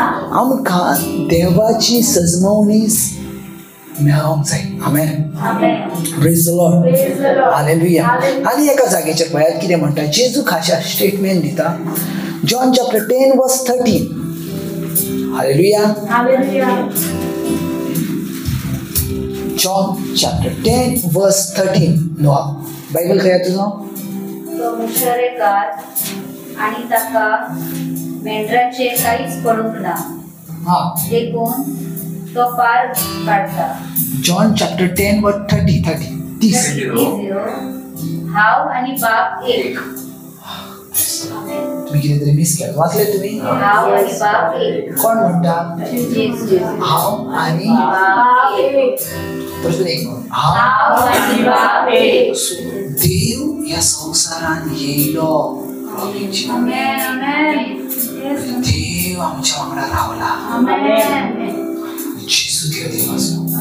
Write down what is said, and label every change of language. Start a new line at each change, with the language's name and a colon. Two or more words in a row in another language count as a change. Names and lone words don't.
Konkani: आमकां देवाची सजमवणी मेळोंक जाय आमेन
English: praise the Lord
Konkani: हालेलुया आनी एका जागेचेर पळयात कितें म्हणटा जेजू खाशा स्टेटमेंट दिता जॉन चॅप्टर 10 वर्स 13 हालेलुया जॉन चॅप्टर 10 वर्स 13 नोआ बायबल खंय तुजो तो मुशरेकार आणि ताका मेंढराचे काहीच पडूंक ना देखून तो पार काढता जॉन चॅप्टर 10 वर्स 30 हाव आणि बाप एक
Marathi: तुम्ही किती तरी मिस केलं वाचले तुम्ही
Konkani: हाव आणि बाप एक कोण म्हणता जेजू हाव आणि बाप एक प्रश्न एक हाव आणि बाप एक देव या संसारान येयलो देव आमच्या वांगडा रावला जेजू देव आसा